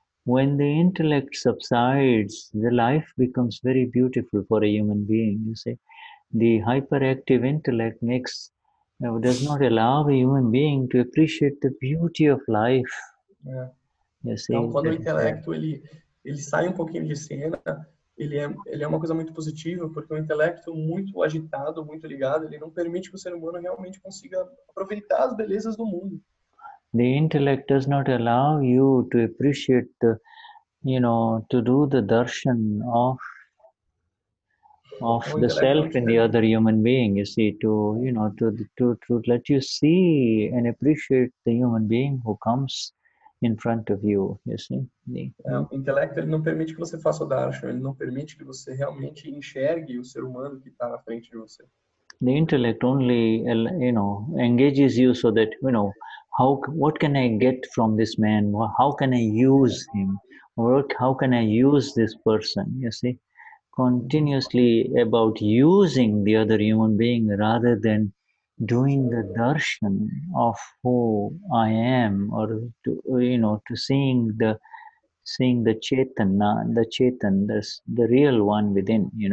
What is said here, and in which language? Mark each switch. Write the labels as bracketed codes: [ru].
[en] When the intellect subsides, the life becomes very beautiful for a human being. You see, the hyperactive intellect does not allow a human being to appreciate the beauty of life. [pt] Então, quando o intelecto ele sai um pouquinho de cena, ele é uma coisa muito positiva, porque o intelecto muito agitado, muito ligado, ele não permite que o ser humano realmente consiga aproveitar as belezas do mundo. [en] The intellect does not allow you to appreciate to do the darshan of the self in the other human being. You see, to let you see and appreciate the human being who comes in front of you, you see. [pt] O intelecto, ele não permite que você faça o darshan, ele não permite que você realmente enxergue o ser humano que está na frente de você. [en] The intellect only, engages you so that, what can I get from this man? How can I use him? Or how can I use this person? You see, continuously about using the other human being rather than doing the darshan of who I am, or to seeing the Chaitanya, the real one within,